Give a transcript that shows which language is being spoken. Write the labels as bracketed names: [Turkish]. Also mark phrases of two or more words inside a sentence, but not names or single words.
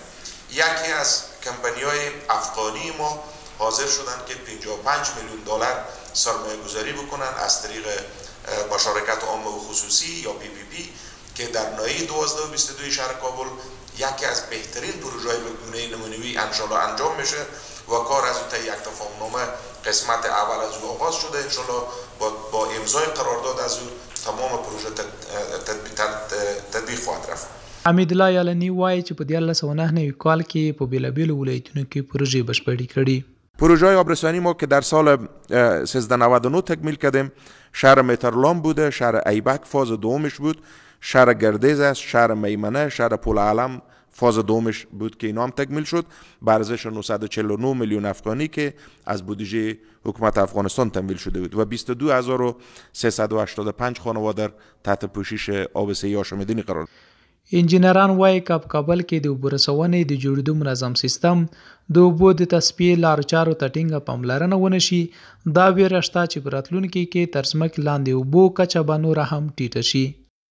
[Persian] یکی از کمپانی‌های افغانی ما حاضر شدن که 55 میلیون دلار سرمایه گذاری بکنن از طریق مشارکت عامه و خصوصی یا PPP که در ناحیه 12 و 22 شهر کابل یکی از بهترین پروژه‌های به گونه نمونه‌ای انشالله انجام میشه و کار از اون تا یک تفاهمنامه قسمت اول از اون آغاز شده. انشالله با امضای قرارداد از اون تمام پروژه تطبیق خواهد رفت. [Pashto] حمیدالله یعلاني وایي چې په 1999 کال کې په بیلابیلو ولایتونو کې پروژې بشپړې کړي. [Persian] پروژه آبرسانی ما که در سال 1399 تکمیل کردیم شهر مترلام بوده، شهر ایبک فاز دومش بود، شهر گردیز است، شهر میمنه، شهر پول علم فاز دومش بود که اینا هم تکمیل شد به ارزش 949 میلیون افغانی که از بودجه حکومت افغانستان تمویل شده بود و 22385 خانواده تحت پوشش آب صحی آشامیدنی قرار داد. [Pashto] انجینران وایي که په کابل کې د اوبو رسونې د جوړېدو منظم سیستم د اوبو د تصفیې لارو چارو ته ټینګه پاملرنه ونه شي. دا ویره شته چې په راتلونکي کې تر ځمکې لاندې اوبو کچه به نوره هم ټیټه شي.